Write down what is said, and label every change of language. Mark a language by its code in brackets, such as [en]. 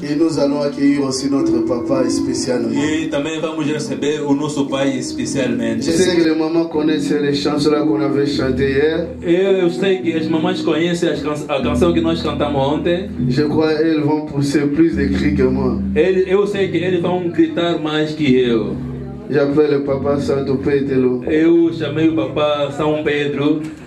[fr] Et nous allons accueillir aussi notre papa spécialement. [pt] E também vamos receber o nosso pai especialmente. [fr] Je sais que les mamans connaissent les chansons là qu'on avait chantées hier. [pt] Eu sei que as mamães conhecem a canção que nós cantamos ontem. [fr] Je crois qu'elles vont pousser plus de cris que moi. [pt] Eu sei que eles vão gritar mais que eu. [fr] J'appelle le papa Santo Pedro. [pt] Eu chamei o papá São Pedro.